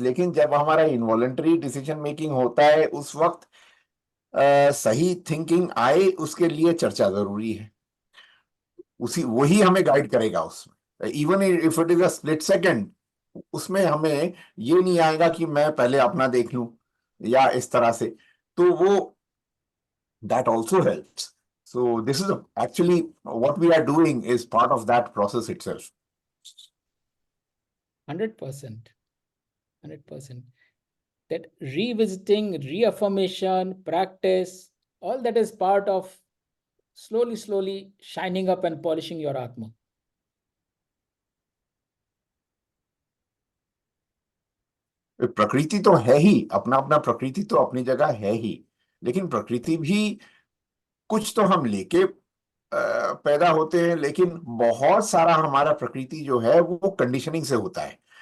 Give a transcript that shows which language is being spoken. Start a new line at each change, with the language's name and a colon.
Hindi: लेकिन जब हमारा इनवॉलंटरी डिसीजन मेकिंग होता है, उस वक्त सही थिंकिंग आए, उसके लिए चर्चा जरूरी है. उसी वही हमें गाइड करेगा उसमें,
English: even if it is a split second,
Hindi: उसमें हमें ये नहीं आएगा कि मैं पहले अपना देख लूं या इस तरह से, तो वो
English: that also helps. So this is actually what we are doing is part of that process itself. 100%. 100%. That revisiting, reaffirmation, practice, all that is part of slowly shining up and polishing your Atma.
Hindi: प्रकृति तो है ही, अपना अपना प्रकृति तो अपनी जगह है ही, लेकिन प्रकृति भी कुछ तो हम लेके पैदा होते हैं, लेकिन बहुत सारा हमारा प्रकृति जो है वो कंडीशनिंग से होता है।